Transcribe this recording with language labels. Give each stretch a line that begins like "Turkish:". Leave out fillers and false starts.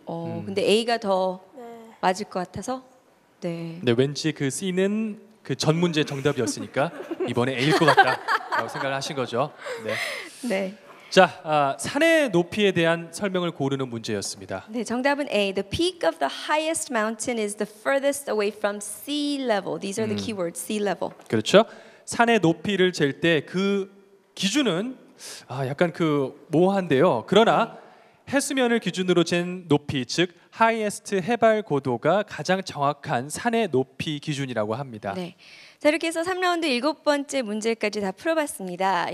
Korean: 근데 A가 더 맞을 것 같아서. 네. 네, 왠지 그 C는 그 전 문제 정답이었으니까 이번에 A일 것 같다라고 생각을 하신 거죠. 네. 네. 자, 산의 높이에 대한 설명을 고르는 문제였습니다. 네, 정답은 A.
English: The peak of the highest mountain is the furthest away from sea level. These are the keywords. Sea level.
Korean: 그렇죠. 산의 높이를 잴 때 그 기준은 약간 모호한데요. 그러나 해수면을 기준으로 잰 높이, 즉 하이에스트 해발 고도가 가장 정확한 산의 높이 기준이라고 합니다. 네. 자, 이렇게 해서 3라운드 7번째 문제까지 다 풀어봤습니다.